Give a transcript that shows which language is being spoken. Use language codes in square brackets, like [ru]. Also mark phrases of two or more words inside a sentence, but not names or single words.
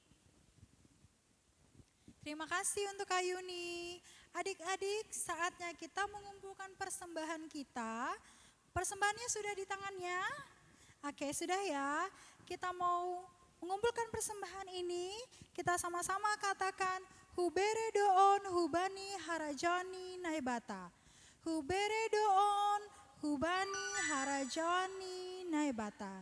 [id] Terima kasih untuk Kak Yuni. Adik-adik, saatnya kita mengumpulkan persembahan kita. Persembahannya sudah di tangannya? Oke, sudah ya. Kita mau mengumpulkan persembahan ini. Kita sama-sama katakan [bts] Hubere doon hubani harajani naibata. Hubere doon hubani harajani naibata.